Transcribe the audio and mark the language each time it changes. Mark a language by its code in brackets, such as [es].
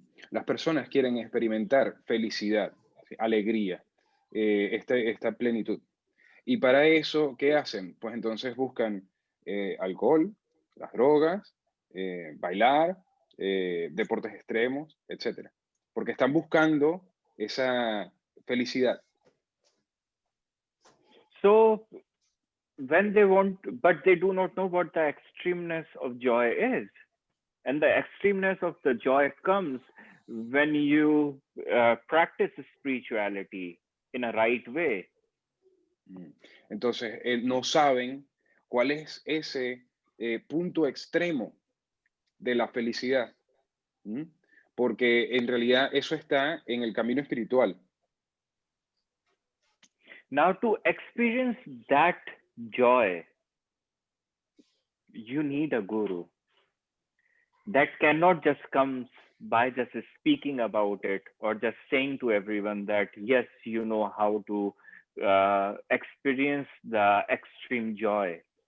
[es] Las personas quieren experimentar felicidad, alegría, esta plenitud. Y para eso, ¿qué hacen? Pues entonces buscan alcohol, las drogas, bailar, deportes extremos, etc. Porque están buscando esa felicidad. [en] So when they want, but they do not know what the extremeness of joy is. And the extremeness of the joy comes when you practice spirituality in a right way. [es] Entonces, no saben cuál es ese punto extremo de la felicidad. Porque en realidad eso está en el camino espiritual. [en] Now, to experience that joy, you need a guru. That cannot just come by just speaking about it or just saying to everyone that, yes, you know how to experience the extreme joy.